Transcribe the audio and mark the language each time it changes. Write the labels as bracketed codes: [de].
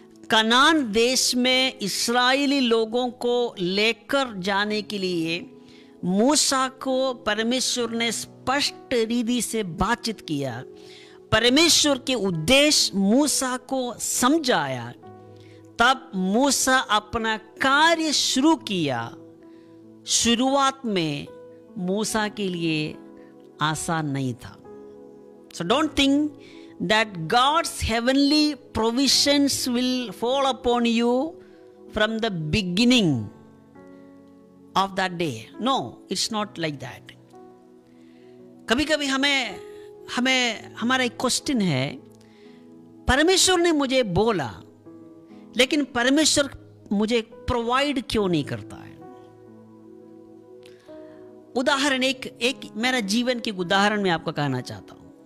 [hi] कनान देश में इस्राएली लोगों को लेकर जाने के लिए मूसा को परमेश्वर ने स्पष्ट रीति से बातचीत किया। परमेश्वर के उद्देश्य मूसा को समझाया, तब मूसा अपना कार्य शुरू किया। शुरुआत में मूसा के लिए आसान नहीं था। [en] So don't think that God's heavenly provisions will fall upon you from the beginning of that day. No, it's not like that. [hi] कभी कभी हमें हमारा एक क्वेश्चन है, परमेश्वर ने मुझे बोला, लेकिन परमेश्वर मुझे प्रोवाइड क्यों नहीं करता है? उदाहरण एक मेरा जीवन की उदाहरण मैं आपको कहना चाहता हूं।